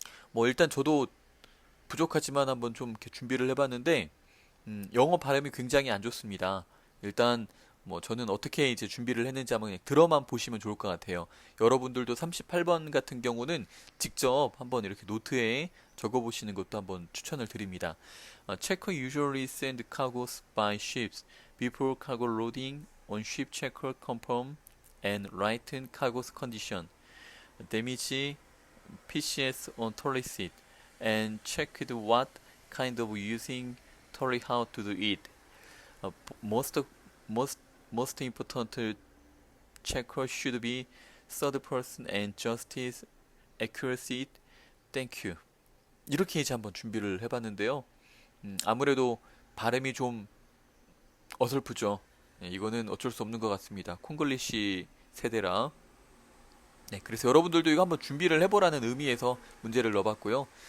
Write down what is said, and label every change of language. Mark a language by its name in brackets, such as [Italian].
[Korean] 뭐 일단 저도 부족하지만 한번 좀 이렇게 준비를 해봤는데 영어 발음이 굉장히 안 좋습니다. 일단 뭐 저는 어떻게 이제 준비를 했는지 한번 그냥 들어만 보시면 좋을 것 같아요. 여러분들도 38번 같은 경우는 직접 한번 이렇게 노트에 적어보시는 것도 한번 추천을 드립니다. [English] Checker usually send cargoes by ships before cargo loading on ship checker confirm and written cargo's condition. Damage PCS on trolley seat and checked what kind of using trolley how to do it. Most most most important checker should be third person and justice accuracy. Thank you. [Korean] 이렇게 이제 한번 준비를 해봤는데요. 아무래도 발음이 좀 어설프죠. 네, 이거는 어쩔 수 없는 것 같습니다. 콩글리시 세대라. 네, 그래서 여러분들도 이거 한번 준비를 해보라는 의미에서 문제를 넣어봤고요.